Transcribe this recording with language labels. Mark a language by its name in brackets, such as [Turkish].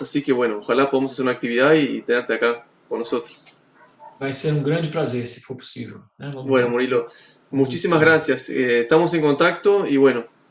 [Spanish] Así que bueno, ojalá podamos hacer una actividad y tenerte acá con nosotros. [Portuguese] Vai ser um grande prazer, se for possível. Né? [Spanish] Bueno, Murilo, muchísimas gracias. Estamos en contacto y bueno.